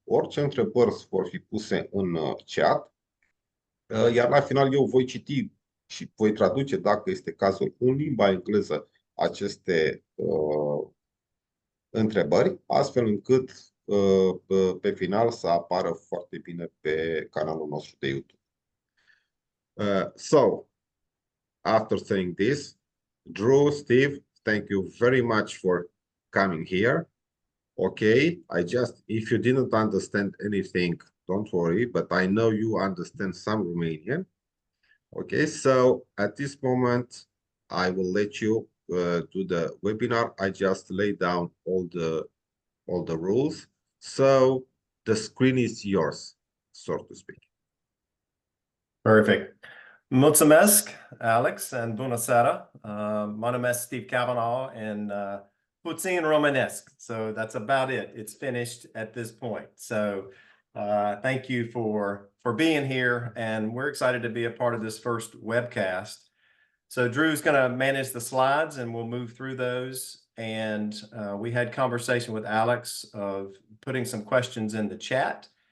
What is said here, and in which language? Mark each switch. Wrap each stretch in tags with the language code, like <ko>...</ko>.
<ro>Orice întrebări vor fi puse în chat, iar la final eu voi citi și voi traduce, dacă este cazul, în limba engleză aceste întrebări, astfel încât pe final să apară foarte bine pe canalul nostru de YouTube.</ro> <en>So, after saying this, Drew, Steve, thank you very much for coming here. Okay, if you didn't understand anything, don't worry, but I know you understand some Romanian. Okay, so at this moment, I will let you do the webinar. I just lay down all the rules. So the screen is yours, so to speak. Perfect.</en> <ro>Mulțumesc, Alex, and bună seara. Mă numesc Steve Cavanaugh and puțin romanesque.</ro> <en>So that's about it. It's finished at this point. So thank you for being here, and we're excited to be a part of this first webcast. So Drew's going to manage the slides, and we'll move through those. And we had conversation with Alex of putting some questions in the chat.</en>